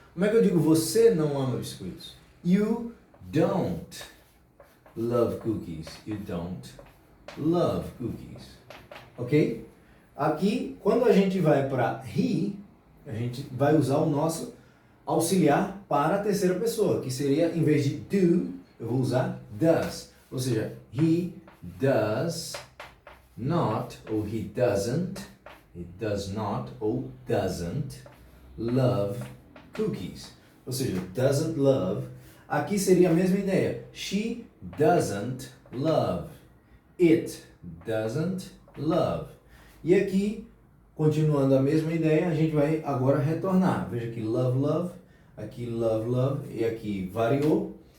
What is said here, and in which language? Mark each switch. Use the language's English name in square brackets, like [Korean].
[Portuguese] Como é que eu digo você não ama biscoitos? [English] You don't love cookies. You don't love cookies. Ok? [Portuguese] Aqui, quando a gente vai para he, a gente vai usar o nosso auxiliar para a terceira pessoa, que seria, em vez de do, eu vou usar does. Ou seja, [English] he does not, ou he does not, ou doesn't love cookies. [Portuguese] Ou seja, doesn't love. Aqui seria a mesma ideia. [English] She doesn't love. It doesn't love. [Portuguese] E aqui, continuando a mesma ideia, a gente vai agora retornar. Veja aqui love, aqui love, e aqui variou.